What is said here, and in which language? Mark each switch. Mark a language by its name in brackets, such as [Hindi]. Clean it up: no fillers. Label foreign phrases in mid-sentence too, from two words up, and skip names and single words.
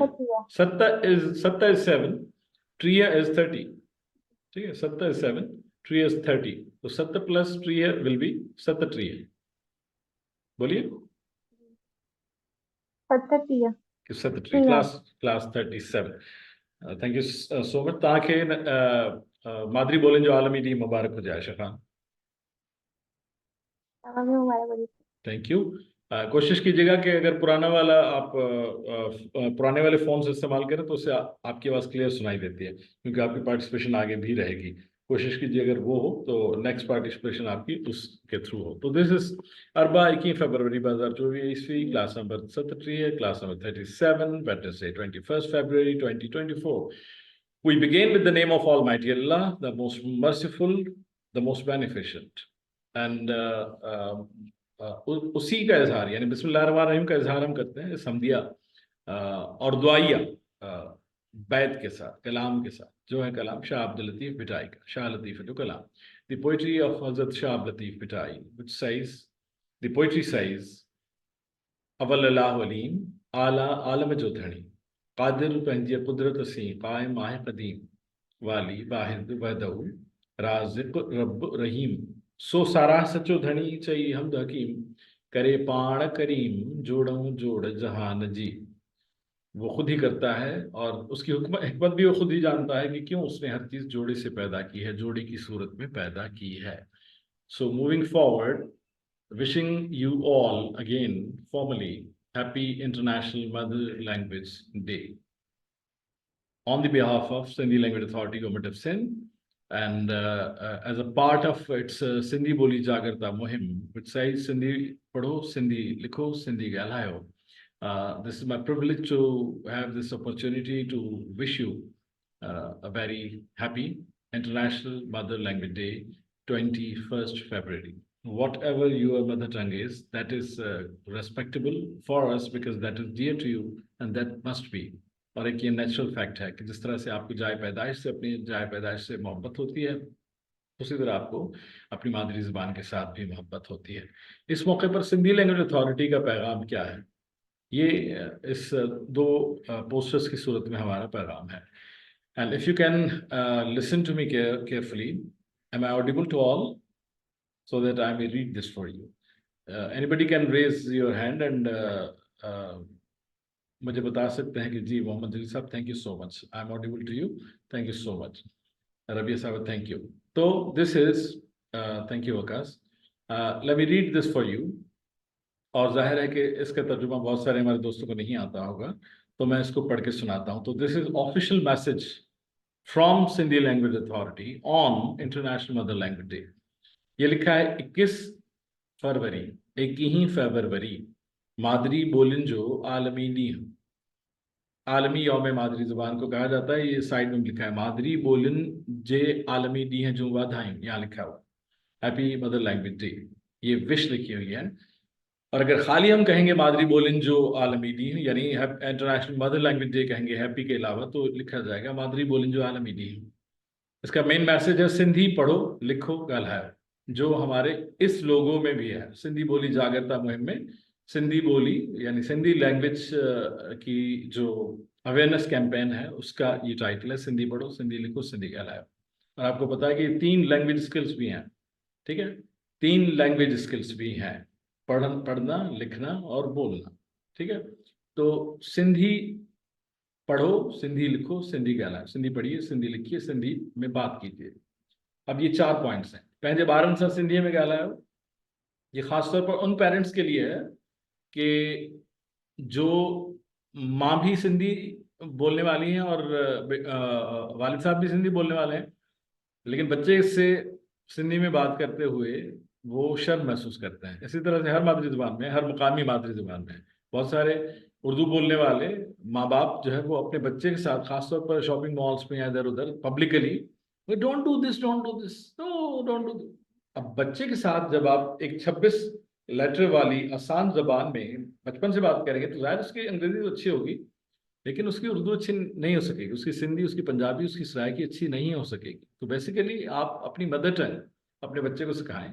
[English] satt is 7, tri is 30. [Urdu] ٹھیک ہے, [English] satt is 7, tri is 30, to satt plus tri will be satt tri. [Sindhi] बोलिए। सत्त ट्री, क्लास 37। [English] थैंक यू सो मच। [Sindhi] तव्हांखे मादरी ॿोलियुनि जो आलमी ॾींहुं मुबारक हुजे आयशा खान। [English] थैंक यू। [Urdu] کوشش کیجیےگا کہ اگر پرانا والا آپ پرانے والے فون سے استعمال کریں تو اس سے آپ کی آواز کلیئر سنائی دیتی ہے، کیونکہ آپ کی پارٹیسپیشن آگے بھی رہے گی. کوشش کیجیے اگر وہ ہو تو [English] next participation [Urdu] آپ کی اس کے تھرو ہو. [English] to this is arba 21 farvari 2024 isvi, class number 37, class number 37, Wednesday 21 February 2024. We begin with the name of Almighty Allah, the most merciful, the most beneficent, and [Urdu] اسی کا اظہار یعنی بسم اللہ الرحمن الرحیم کا اظہار ہم کرتے ہیں صمدیہ اور دعائیہ بیت کے ساتھ، کلام کے ساتھ، جو ہے کلام شاہ عبداللطیف [English] भिटाई का, शाह लतीफ़ [Sindhi] जो कलाम, [English] the poetry of Hazrat Shah Abdul Latif Bhitai, which says, the poetry says, [Sindhi] अवल अल्लाह अलीम आला आलम जो धणी कादिर पंहिंजी कुदरत सी कायम आहे क़दीम वाली वाहिद वहदहू राज़िक़ रब रहीम सो सारा सचो धणी चई हमद हकीम करे पाण करीम जोड़ऊं जोड़ जहान जी। [Urdu] وہ خود ہی کرتا ہے اور اس کی حکمت بھی وہ خود ہی جانتا ہے کہ کیوں اس نے ہر چیز جوڑے سے پیدا کی ہے، جوڑی کی صورت میں پیدا کی ہے. [English] so moving forward, wishing you all again formally happy International Mother Language Day on the behalf of Sindhi Language Authority, Government of Sindh, and as a part of its Sindhi Boli Jagarta Muhim, which says [Sindhi] सिंधी पढ़ो, सिंधी लिखो, सिंधी ॻाल्हायो. [English] This is my privilege to have this opportunity to wish you a very happy International Mother Language Day, 21st February. Whatever your mother tongue is, that is respectable for us because that is dear to you and that must be. [Urdu] اور ایک یہ [English] natural fact [Urdu] ہے کہ جس طرح سے آپ کی جائے پیدائش سے اپنی جائے پیدائش سے محبت ہوتی ہے، اسی طرح آپ کو اپنی مادری زبان کے ساتھ بھی محبت ہوتی ہے. اس موقع پر سندھی لینگویج اتھارٹی کا پیغام کیا ہے، یہ اس دو پوسٹرز کی صورت میں ہمارا پیغام ہے. [English] and if you can listen to me carefully, am I audible to all so that I may read this for you. Anybody can raise your hand and [Urdu] مجھے بتا سکتے ہیں کہ جی محمد علی صاحب, [English] thank you so much, I am audible to you, thank you so much. Rabia sahib, thank you. to this is thank you Waqas, let me read this for you. [Urdu] اور ظاہر ہے کہ اس کا ترجمہ بہت سارے ہمارے دوستوں کو نہیں آتا ہوگا، تو میں اس کو پڑھ کے سناتا ہوں. [English] to this is official message from Sindhi Language Authority on International Mother Language Day. [Urdu] یہ لکھا ہے 21 فروری، 21 فروری [Sindhi] मादरी बोलिन जो आलमी ॾींहुं, [Urdu] عالمی یوم مادری زبان کو کہا جاتا ہے. یہ سائیڈ میں لکھا ہے [Sindhi] मादरी बोलिन जे आलमी ॾींहुं जूं वाधायूं, [Urdu] یہاں لکھا ہوا [English] happy Mother Language Day, [Urdu] یہ وش لکھی ہوئی ہے. اور اگر خالی ہم کہیں گے [Sindhi] मादरी बोलिन जो आलमी ॾींहुं [Urdu] یعنی [English] International Mother Language Day [Urdu] کہیں گے ہیپی کے علاوہ، تو لکھا جائے گا [Sindhi] मादरी बोलिन जो आलमी ॾींहुं। [Urdu] اس کا مین میسج ہے [Sindhi] सिंधी पढ़ो लिखो ॻाल्हायो, [Urdu] جو ہمارے اس لوگوں میں بھی ہے. سندھی بولی جاگرتا مہم میں سندھی بولی یعنی سندھی لینگویج کی جو [English] awareness campaign [Urdu] ہے، اس کا یہ ٹائٹل ہے, سندھی پڑھو سندھی لکھو سندھی کہلاؤ. اور آپ کو پتہ ہے کہ 3 [English] language skills [Urdu] بھی ہیں، ٹھیک ہے، 3 [English] language skills [Urdu] بھی ہیں، پڑھنا لکھنا اور بولنا، ٹھیک ہے. تو سندھی پڑھو سندھی لکھو سندھی کہلاؤ، سندھی پڑھیے سندھی لکھیے سندھی میں بات کیجیے. اب یہ 4 پوائنٹس ہیں. [Sindhi] पंहिंजे ॿारनि सां सिंधीअ में ॻाल्हायो। [Urdu] یہ خاص طور پر ان پیرنٹس کے لیے ہے کہ جو ماں بھی سندھی بولنے والی ہیں اور والد صاحب بھی سندھی بولنے والے ہیں، لیکن بچے اس سے سندھی میں بات کرتے ہوئے وہ شرم محسوس کرتے ہیں. اسی طرح سے ہر مادری زبان میں، ہر مقامی مادری زبان میں بہت سارے اردو بولنے والے ماں باپ جو ہے وہ اپنے بچے کے ساتھ، خاص طور پر [English] shopping malls [Urdu] میں یا ادھر ادھر پبلکلی, [English] don't do this no don't do. [Urdu] اب بچے کے ساتھ جب آپ ایک 26 لیٹر والی آسان زبان میں بچپن سے بات کریں گے تو ظاہر اس کی انگریزی تو اچھی ہوگی، لیکن اس کی اردو اچھی نہیں ہو سکے گی، اس کی سندھی، اس کی پنجابی، اس کی سرائیکی اچھی نہیں ہو سکے گی. تو بیسکلی آپ اپنی [English] mother tongue [Urdu] اپنے بچے کو سکھائیں.